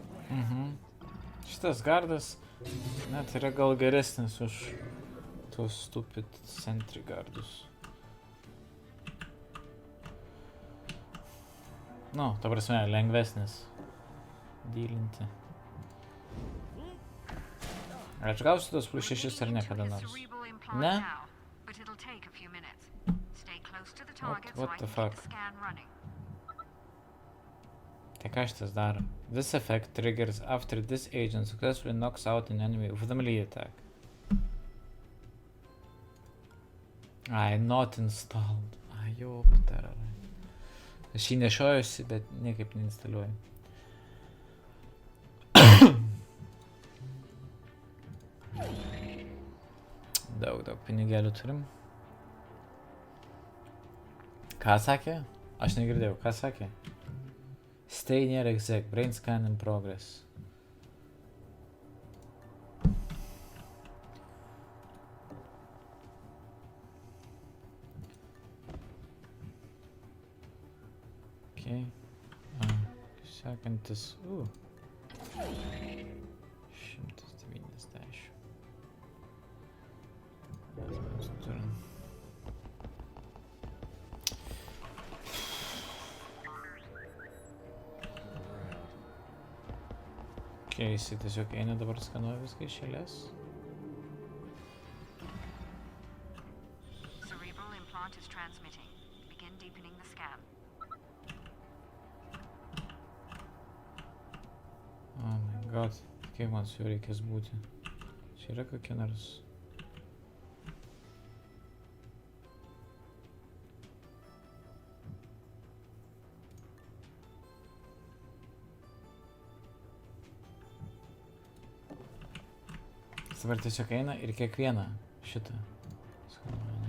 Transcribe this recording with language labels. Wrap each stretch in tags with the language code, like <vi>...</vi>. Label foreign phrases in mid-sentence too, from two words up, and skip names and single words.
<lt>Šitas gardas net yra gal geresnis už tuos</lt> <en>stupid sentry</en> <lt>gardus. Nu, ta prasme, lengvesnis dylinti. Ar aš gausiu tos plus 6 ar ne kada nors? Ne?</lt> <en>What the fuck?</en> <lt>Tai ką šitas daro?</lt> <en>This effect triggers after this agent successfully knocks out an enemy with a melee attack. Ai, not installed.</en> <lt>Ai, jau, patarai. Aš jį nešiojusi, bet niekaip neinstaliuoju. Daug pinigėlių turim. Ką sakė? Aš negirdėjau, ką sakė?</lt> <en>Stay near exec, brain scan in progress. Okay.</en> <lt>Sekantis. 190. Turim. Okay, jisai tiesiog eina dabar skanuoja viską iš eilės.</lt> <en>Cerebral implant is transmitting. Begin deepening the scan. Oh my god,</en> <lt>kiek man su juo reikės būti. Čia yra kokia nors... Dabar tiesiog eina ir kiekvieną šitą skanuoja, ne?</lt>